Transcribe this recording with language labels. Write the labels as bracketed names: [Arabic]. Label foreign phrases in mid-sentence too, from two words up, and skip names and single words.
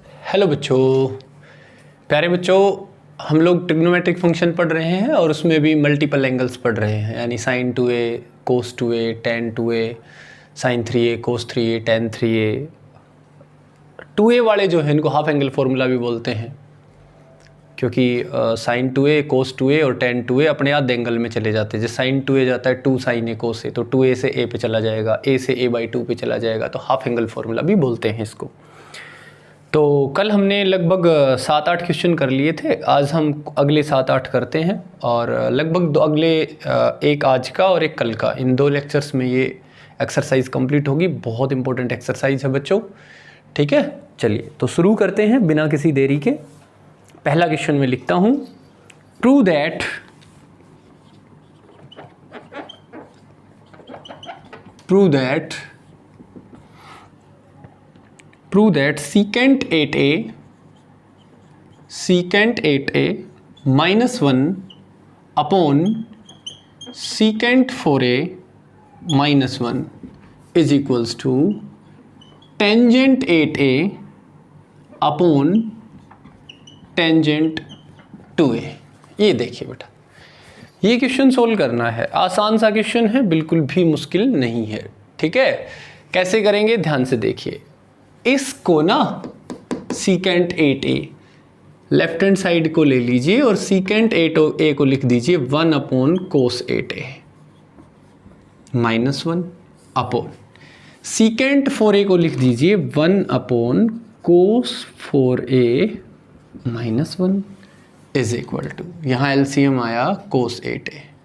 [Hindi] हेलो बच्चों, प्यारे बच्चों, हम लोग [English] trigonometric function [Hindi] पढ़ रहे हैं और उसमें भी [English] multiple angles [Hindi] पढ़ रहे हैं, यानी sin 2a, cos 2a, tan 2a, sin 3a, cos 3a, tan 3a। 2a वाले जो हैं इनको [English] half angle formula [Hindi] भी बोलते हैं, क्योंकि sin 2a, cos 2a और tan 2a अपने आधे एंगल में चले जाते हैं। जैसे sin 2a जाता है 2 sin a cos a, तो 2a से a पे चला जाएगा, a से a/2 पे चला जाएगा, तो [English] half angle formula [Hindi] भी बोलते हैं इसको। तो कल हमने लगभग 7-8 क्वेश्चन कर लिए थे, आज हम अगले 7-8 करते हैं और लगभग अगले एक आज का और एक कल का, इन 2 लेक्चर्स में ये [English] exercise complete [Hindi] होगी। बहुत [English] important exercise [Hindi] है बच्चों, ठीक है। चलिए तो शुरू करते हैं बिना किसी देरी के। पहला क्वेश्चन में लिखता हूँ, प्रूव [English] that secant 8a minus 1 upon secant 4a minus 1 is equals to tangent 8a upon tangent 2a। [Hindi] ये देखिए बेटा, ये [English] question solve [Hindi] करना है। आसान सा क्वेश्चन है, बिल्कुल भी मुश्किल नहीं है, ठीक है। कैसे करेंगे ध्यान से देखिए। इसको ना [English] secant 8a left hand side [Hindi] को ले लीजिए और [English] secant 8a [Hindi] को लिख दीजिए [English] 1 upon cos 8a minus 1 upon secant 4a [Hindi] को लिख दीजिए [English] 1 upon cos 4a minus 1 is equal to, [Hindi] यहाँ एलसीएम आया [English] cos 8a,